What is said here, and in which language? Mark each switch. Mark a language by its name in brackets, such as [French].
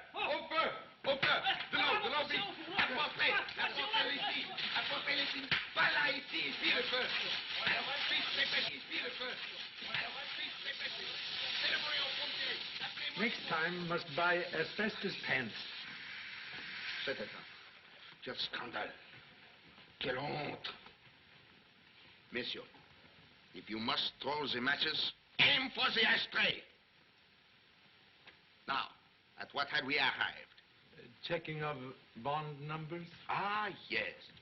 [French] Au feu! Au feu! De l'eau vite! Apportez! Apportez ici! Apportez ici! Pas là, ici! Ici le feu! Ici le feu! [English] Next time must buy asbestos pants. [French] C'est état. Quel scandale. Quelle honte. [English] Messieurs, if you must throw the matches, aim for the ashtray. Now, at what had we arrived? Checking of bond numbers? Ah, yes.